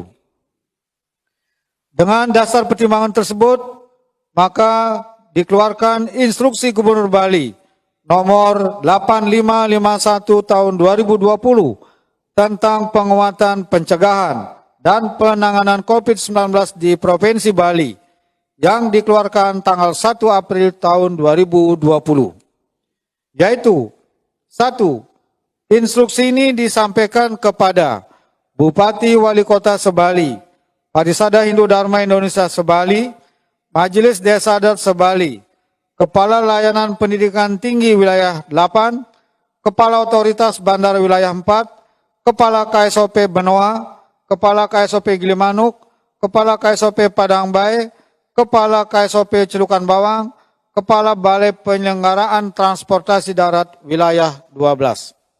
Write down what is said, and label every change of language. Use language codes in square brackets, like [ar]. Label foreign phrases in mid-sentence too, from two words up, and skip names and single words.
[id] Dengan dasar pertimbangan tersebut, maka dikeluarkan Instruksi Gubernur Bali nomor 8551 tahun 2020 tentang penguatan pencegahan dan penanganan COVID-19 di Provinsi Bali yang dikeluarkan tanggal 1 April tahun 2020. Yaitu 1. Instruksi ini disampaikan kepada Bupati Wali Kota Sebali, Padisada Hindu Dharma Indonesia Sebali, Majelis Desa Adat Sebali, Kepala Layanan Pendidikan Tinggi Wilayah 8, Kepala Otoritas Bandara Wilayah 4, Kepala KSOP Benoa, Kepala KSOP Gilimanuk, Kepala KSOP Padang Bae, Kepala KSOP Celukan Bawang, Kepala Balai Penyelenggaraan Transportasi Darat Wilayah 12.